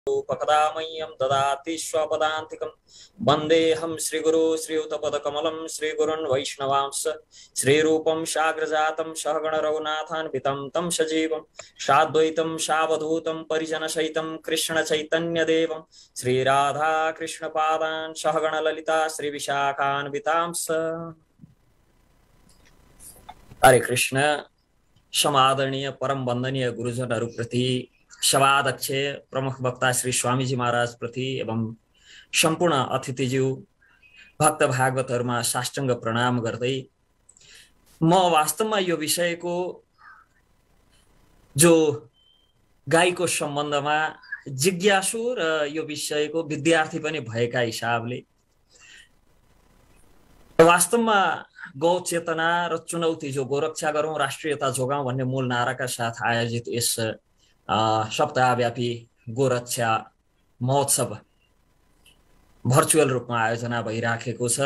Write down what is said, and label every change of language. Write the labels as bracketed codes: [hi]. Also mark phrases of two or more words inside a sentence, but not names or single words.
[sa] उपकदामह्यं ददाति स्वपदान्तिकं वन्देऽहं श्रीगुरु श्रीयुतपदकमलं श्रीगुरुन् वैष्णवांश्च श्रीरूपं साग्रजातं सहगण रघुनाथान्वितं तं सजीवं साद्वैतं सावधूतं परिजनसहितं कृष्णचैतन्यदेवं श्रीराधा कृष्णपादान् सहगण ललिता श्रीविशाखान्वितांश्च। [ne] हरे कृष्ण। समादरणीय परम वंदनीय गुरुजनहरूप्रति, सभाध्यक्ष प्रमुख वक्ता श्री स्वामीजी महाराज प्रति एवं सम्पूर्ण अतिथिज्यू भक्त भागवतहरुमा साष्टाङ्ग प्रणाम गर्दै म वास्तवमा यो विषयको जो गाईको सम्बन्धमा जिज्ञासु र यो विषयको विद्यार्थी पनि भएका हिसाबले वास्तवमा गौ चेतना र चुनौती जो गोरक्षा गरौं राष्ट्रियता जोगाउँ भन्ने मूल नाराका साथ आयोजित यस सप्ताहव्यापी गोरक्षा महोत्सव भर्चुअल रूपमा आयोजना भइराखेको छ।